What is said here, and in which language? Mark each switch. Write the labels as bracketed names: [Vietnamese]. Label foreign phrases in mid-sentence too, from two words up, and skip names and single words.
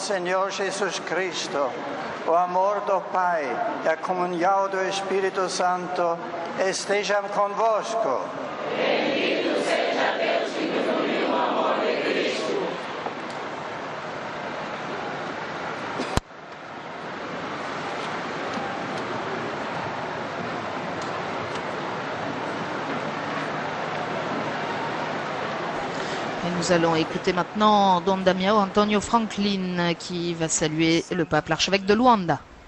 [Portuguese] Senhor Jesus Cristo, o amor do Pai e a comunhão do Espírito Santo estejam convosco. Bendito seja Deus que nos uniu no amor de Cristo. [French] Et nous allons écouter maintenant Don Damião Antonio Franklin qui va saluer le pape, l'archevêque de Luanda.